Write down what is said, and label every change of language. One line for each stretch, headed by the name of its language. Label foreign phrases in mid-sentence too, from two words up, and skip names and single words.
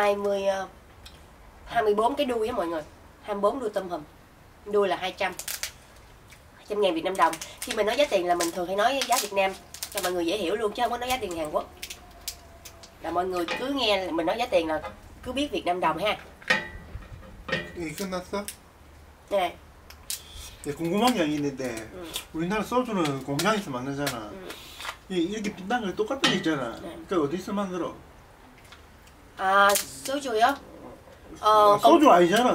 Vietnamese: 24 cái đuôi á mọi người. 24 đuôi tôm hùm. Đuôi là 200.000 Việt Nam đồng. Khi mình nói giá tiền là mình thường hay nói giá Việt Nam cho mọi người dễ hiểu luôn, chứ không có nói giá tiền Hàn Quốc. Là mọi người cứ nghe mình nói giá tiền là cứ biết Việt Nam đồng ha.
Korean: 이게 끝났어? 네. 궁금한 게 있는데 우리나라 소주는 공장에서 만들잖아. 이렇게 빛난 거 똑같은 게 있잖아. 그 어디서 만들어? 아, 소주요? 소주 아니잖아.